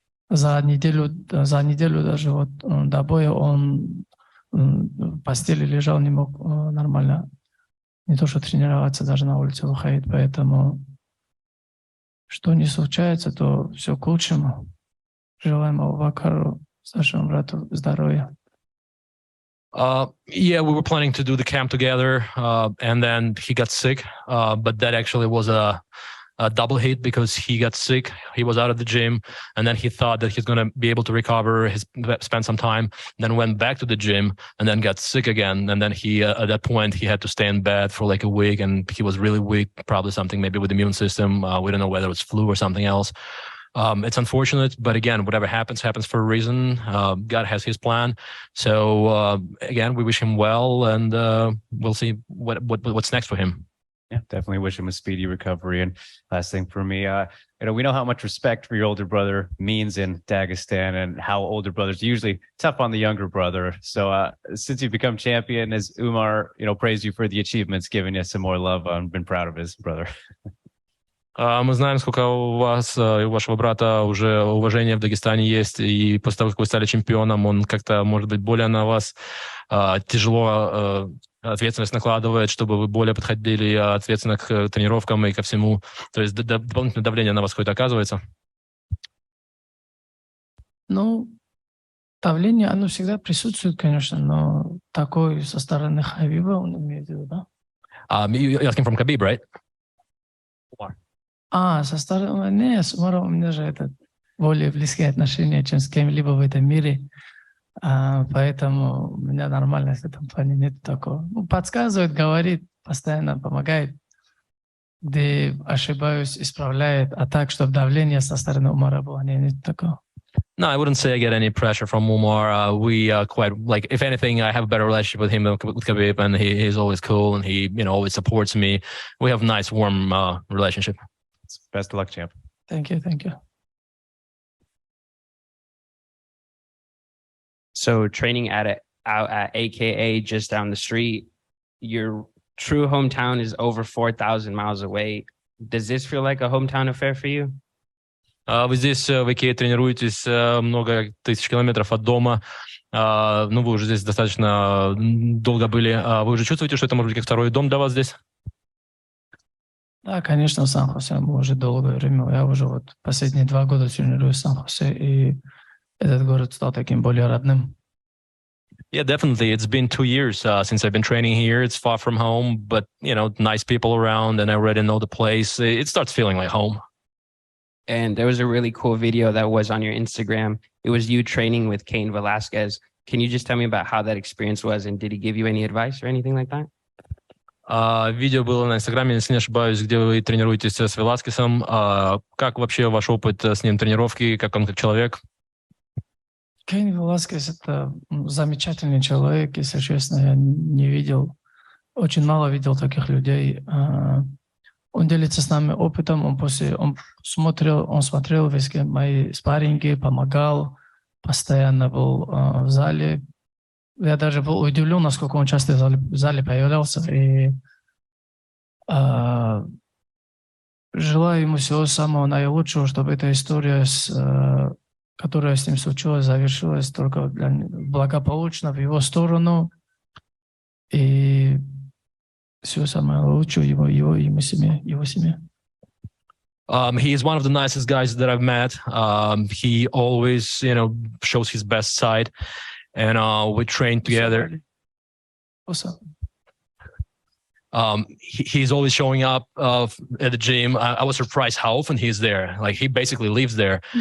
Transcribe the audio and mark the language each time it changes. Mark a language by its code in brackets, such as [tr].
[ru] За неделю даже до боя он в постели лежал, не мог нормально, не то что тренироваться, даже на улице выходить. Поэтому, что не случается, то все к лучшему. Желаем Абубакару, старшему брату, здоровья. [en] Yeah, we were planning to do the camp together, and then he got sick. But that actually was a double hit because he got sick. He was out of the gym, and then he thought that he's going to be able to recover. He spent some time, then went back to the gym, and then got sick again. And then he, at that point, he had to stay in bed for like a week, and he was really weak, probably something maybe with the immune system. We don't know whether it's flu or something else. It's unfortunate, but again, whatever happens for a reason. God has his plan. So again, we wish him well, and we'll see what's next for him. Yeah, definitely wish him a speedy recovery. And last thing for me, we know how much respect for your older brother means in Dagestan, and how older brothers are usually tough on the younger brother. So since you've become champion, as Umar, praised you for the achievements, giving you some more love, I've been proud of his brother. [ru] Мы знаем, сколько у вас и у вашего брата уже уважения в Дагестане есть, и после того, как вы стали чемпионом, он как-то, может быть, более на вас тяжело ответственность накладывает, чтобы вы более подходили ответственно к тренировкам и ко всему. То есть дополнительное давление на вас какое-то оказывается? Давление, оно всегда присутствует, конечно, но такой со стороны Хабиба, он имеет в виду, да? [en] You're asking from Khabib, right? [ru] Со стороны... Не, с Умаром у меня же это более близкие отношения, чем с кем-либо в этом мире. Поэтому у меня нормально в этом плане нет такого. Ну, подсказывает, говорит, постоянно помогает. Где ошибаюсь, исправляет. А так, чтобы давление со стороны Умара было, нет такого. [en] No, I wouldn't say I get any pressure from Umar. We quite like, if anything, I have a better relationship with him than with Khabib, and he's always cool and he, always supports me. We have a nice, warm relationship. Best of luck, champ. Thank you, thank you. So training out at AKA just down the street, your true hometown is over 4,000 miles away. Does this feel like a hometown affair for you? [ru] Вы здесь в AKA тренируетесь много тысяч километров от дома. Ну, вы уже здесь достаточно долго были. Вы уже чувствуете, что это может быть как второй дом для вас здесь? Да, конечно, в Сан-Хосе мы уже долгое время. Я уже вот последние 2 года тренируюсь в Сан-Хосе, и этот город стал таким более родным. [en] Yeah, definitely. It's been 2 years since I've been training here. It's far from home, but, nice people around, and I already know the place. It starts feeling like home. And there was a really cool video that was on your Instagram. It was you training with Cain Velasquez. Can you just tell me about how that experience was, and did he give you any advice or anything like that? [ru] Видео было на Инстаграме, если не ошибаюсь, где вы тренируетесь с Веласкесом. Как вообще ваш опыт с ним тренировки, как он как человек? Кейн Веласкес – это замечательный человек, если честно, я не видел, очень мало видел таких людей. Он делится с нами опытом, он смотрел везде мои спарринги, помогал, постоянно был в зале. Я даже был удивлен, насколько он часто в зале появлялся. И желаю ему всего самого наилучшего, чтобы эта история, которая с ним случилась, завершилась только благополучно в его сторону. И всего самого лучшего его семье. [en] He is one of the nicest guys that I've met. He always, shows his best side, and we train together. He's always showing up at the gym. I was surprised how often he's there. Like, he basically lives there.